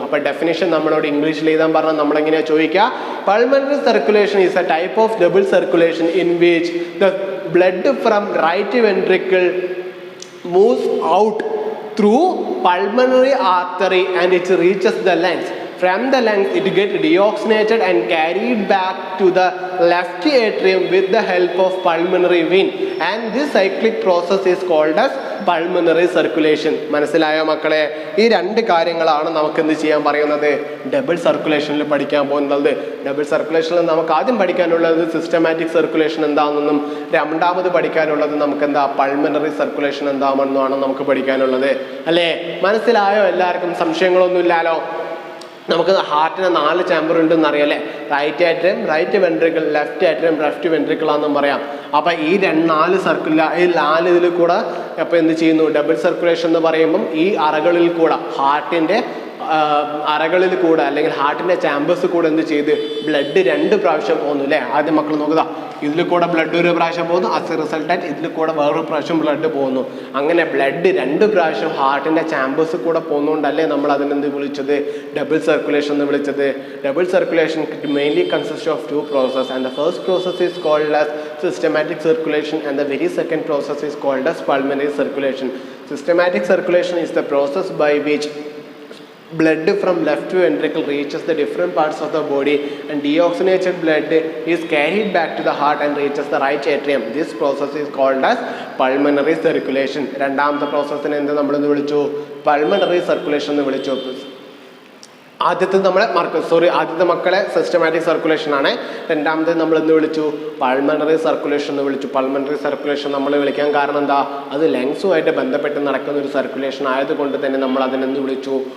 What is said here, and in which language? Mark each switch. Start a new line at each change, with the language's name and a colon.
Malayalam: അപ്പൊ ഡെഫിനിഷൻ നമ്മളോട് ഇംഗ്ലീഷിൽ എഴുതാൻ പറഞ്ഞാൽ നമ്മൾ എങ്ങനെയാ ചോദിക്കുക?
English: Pulmonary circulation is a type of double circulation in which the blood from right ventricle moves out through pulmonary artery and it reaches the lungs. From the lungs it gets deoxygenated and carried back to the left atrium with the help of pulmonary vein, and this cyclic process is called as pulmonary circulation.
Malayalam: മനസ്സിലായോ മക്കളെ? ഈ രണ്ട് കാര്യങ്ങളാണ് നമുക്ക് എന്ത് ചെയ്യാൻ പറയുന്നത്? Double സർക്കുലേഷനിൽ പഠിക്കാൻ പോകുന്നത്. ഡബിൾ സർക്കുലേഷനിൽ നമുക്ക് ആദ്യം പഠിക്കാനുള്ളത് സിസ്റ്റമാറ്റിക് സർക്കുലേഷൻ എന്താണെന്നും രണ്ടാമത് പഠിക്കാനുള്ളത് നമുക്ക് എന്താ? പൾമണറി സർക്കുലേഷൻ എന്താണെന്നുമാണ് നമുക്ക് പഠിക്കാനുള്ളത് അല്ലേ? മനസ്സിലായോ? എല്ലാവർക്കും സംശയങ്ങളൊന്നും ഇല്ലല്ലോ? നമുക്ക് ഹാർട്ടിന് 4 ചാമ്പർ ഉണ്ടെന്ന് അറിയാം അല്ലേ? Right atrium, right ventricle, left atrium, left ventricle ആണെന്നും പറയാം. അപ്പൊ ഈ 4 ഇതിൽ കൂടെ അപ്പൊ എന്ത് ചെയ്യുന്നു? ഡബിൾ സർക്കുലേഷൻ എന്ന് പറയുമ്പം ഈ അറകളിൽ കൂടെ, ഹാർട്ടിന്റെ അറകളിൽ കൂടെ അല്ലെങ്കിൽ ഹാർട്ടിന്റെ ചാമ്പേഴ്സ് കൂടെ എന്ത് ചെയ്ത് ബ്ലഡ് 2 പ്രാവശ്യം പോകുന്നു അല്ലേ? ആദ്യം മക്കൾ നോക്കുക, ഇതിൽ കൂടെ ബ്ലഡ് 1 പ്രാവശ്യം പോകുന്നു, ആസ് എ റിസൾട്ടായിട്ട് ഇതിൽ കൂടെ വേറൊരു പ്രാവശ്യം ബ്ലഡ് പോകുന്നു. അങ്ങനെ ബ്ലഡ് 2 പ്രാവശ്യം ഹാർട്ടിന്റെ ചാമ്പേഴ്സ് കൂടെ പോകുന്നതുകൊണ്ടല്ലേ നമ്മൾ അതിനെന്ത് വിളിച്ചത്? ഡബിൾ സർക്കുലേഷൻ എന്ന് വിളിച്ചത്.
English: Double circulation mainly consist of 2 processes, and the first process is called as systematic circulation and the very second process is called as pulmonary circulation. Systematic circulation is the process by which blood from left ventricle reaches the different parts of the body and deoxygenated blood is carried back to the heart and reaches the right atrium. This process is called as pulmonary circulation.
Malayalam: രണ്ടാമത്തെ പ്രോസസ്സിനെ എന്ത് നമ്മൾ വിളിച്ചു? Pulmonary circulation എന്ന് വിളിച്ചു. ആദ്യത്തെ ആദ്യത്തെ മക്കളെ systematic circulation ആണ്. രണ്ടാമത് നമ്മൾ എന്ത് വിളിച്ചു? പൾമണറി സർക്കുലേഷൻ എന്ന് വിളിച്ചു. പൾമണറി സർക്കുലേഷൻ നമ്മൾ വിളിക്കാൻ കാരണം എന്താ? അത് ലങ്സുമായിട്ട് ബന്ധപ്പെട്ട് നടക്കുന്ന ഒരു സർക്കുലേഷൻ ആയതുകൊണ്ട് തന്നെ നമ്മൾ അതിനെന്ത് വിളിച്ചു?